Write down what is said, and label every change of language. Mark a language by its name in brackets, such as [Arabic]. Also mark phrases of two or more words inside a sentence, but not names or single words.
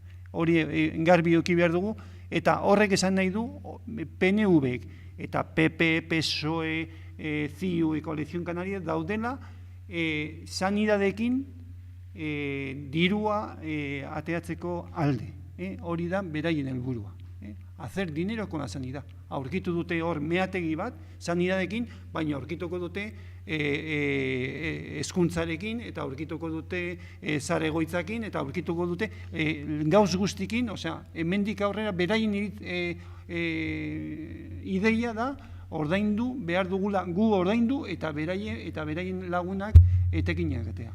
[Basque] Hori garbi eduki behar dugu, eta horrek esan nahi du PNV eta PP, PSOE, CIU, Coalición Canaria daudela sanidadekin dirua ateatzeko alde. Hori da beraien helburua. [Spanish] Hacer dinero con la sanidad. [Basque] Aurkitu dute hor meategi bat, sanidadekin, baina aurkituko dute hezkuntzarekin, eta aurkituko dute zaregoitzakin, eta aurkituko dute gauz guztikin, hemendik aurrera beraien ideia da, ordaindu, behar dugula gu ordaindu, eta beraien lagunak etekinak egitea.